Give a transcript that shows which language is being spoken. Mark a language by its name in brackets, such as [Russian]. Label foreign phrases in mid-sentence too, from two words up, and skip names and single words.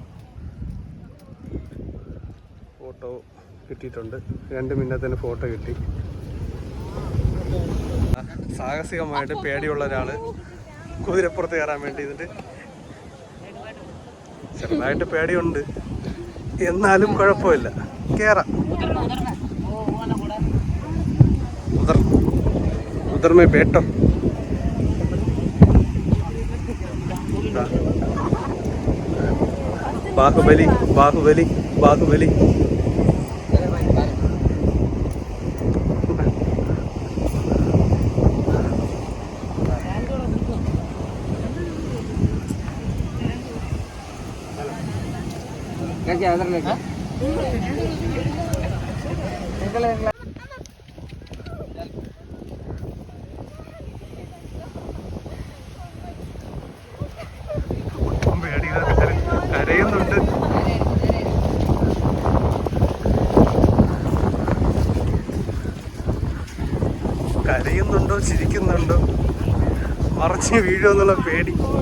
[Malayalam] ഫോട്ടോ കിട്ടിയിട്ടുണ്ട്. 2 മിനിറ്റത്തിന് ഫോട്ടോ കിട്ടി. സാഹസികമായിട്ട് പേടിയുള്ള ഒരാൾ കുതിരപ്പുറത്ത് കയറാൻ വേണ്ടി ഇതിൻ്റെ ചെറുതായിട്ട് പേടിയുണ്ട്, എന്നാലും കുഴപ്പമില്ല, കയറാം. [Hindi] उधर में बैठो. बाहुबली बाहुबली बाहुबली. क्या उधर लेके കരയുന്നുണ്ട്. [Malayalam] കരയുന്നുണ്ടോ ചിരിക്കുന്നുണ്ടോ മറിച്ച് വീഴുമെന്നുള്ള പേടി.